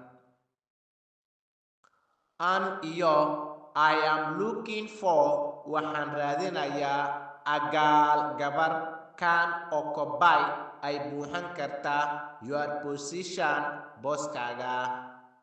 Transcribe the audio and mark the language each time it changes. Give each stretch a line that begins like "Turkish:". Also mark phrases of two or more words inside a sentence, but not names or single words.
English: and iyo I am looking for
Somali: waxaan raadinayaa
English: a girl gabar can occupy
Somali: ay buuxin karta
English: your position booskaaga